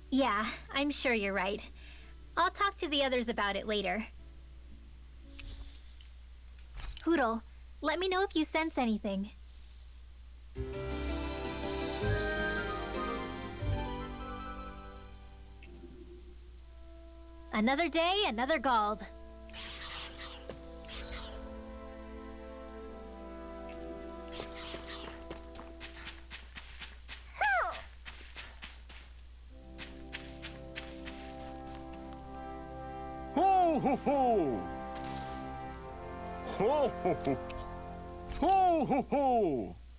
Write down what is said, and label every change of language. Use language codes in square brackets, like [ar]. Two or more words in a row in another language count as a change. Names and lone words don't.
[en] Yeah, I'm sure you're right. I'll talk to the others about it later. Hoodle, let me know if you sense anything. Another day, another Gald. Ho ho ho! Ho ho ho! Ho ho ho!